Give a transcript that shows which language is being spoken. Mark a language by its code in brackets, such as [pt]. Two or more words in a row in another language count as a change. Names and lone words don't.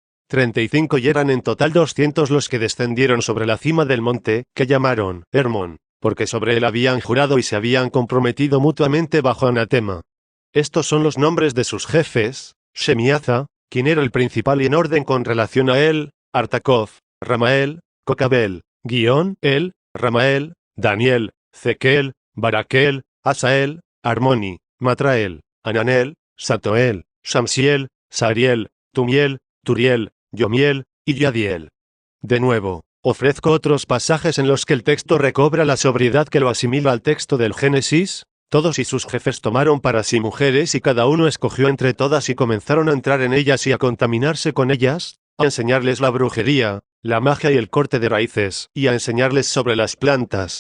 [es] 35 y eran en total 200 los que descendieron sobre la cima del monte, que llamaron Hermón, porque sobre él habían jurado y se habían comprometido mutuamente bajo anatema. Estos son los nombres de sus jefes: Shemiaza, quien era el principal y en orden con relación a él, Artacoz, Ramael, Cocabel, El, Ramael, Daniel, Zequel, Baraquel, Asael, Armoni, Matrael, Ananel, Satoel, Shamsiel, Sariel, Tumiel, Turiel, Yomiel, y Yadiel. De nuevo, ofrezco otros pasajes en los que el texto recobra la sobriedad que lo asimila al texto del Génesis. Todos y sus jefes tomaron para sí mujeres y cada uno escogió entre todas y comenzaron a entrar en ellas y a contaminarse con ellas, a enseñarles la brujería, la magia y el corte de raíces, y a enseñarles sobre las plantas.